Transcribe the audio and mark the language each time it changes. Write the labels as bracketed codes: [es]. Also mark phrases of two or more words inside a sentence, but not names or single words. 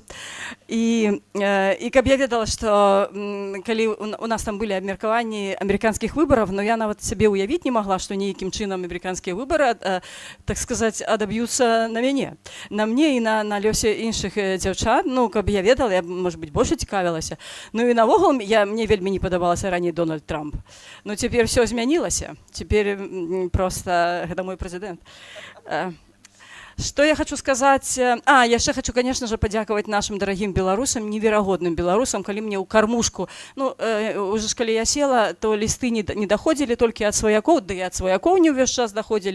[be] І каб я ведала, што калі у нас там былі абмеркаванні амерыканскіх выбараў, но я нават сябе ўявіць не магла, што нейкім чынам амерыканскія выбары, так сказаць, адаб'юцца на мяне. На мне і на лёсе іншых дзяўчат. Ну, каб я ведала, [ru] я, может быть, больше цікавілася. [be] Ну і навогул мне вельмі не падабалася раней Дональд Трамп. Ну, цяпер все змянілася. [ru] Цяпер просто это мой президент. Что я хочу сказать? Я еще хочу, конечно же, подяковать нашим дорогим белорусам, невероятным белорусам, коли мне у кормушку, уже коли я села, то листы не доходили только от свояков, да и от свояков не весь час доходили.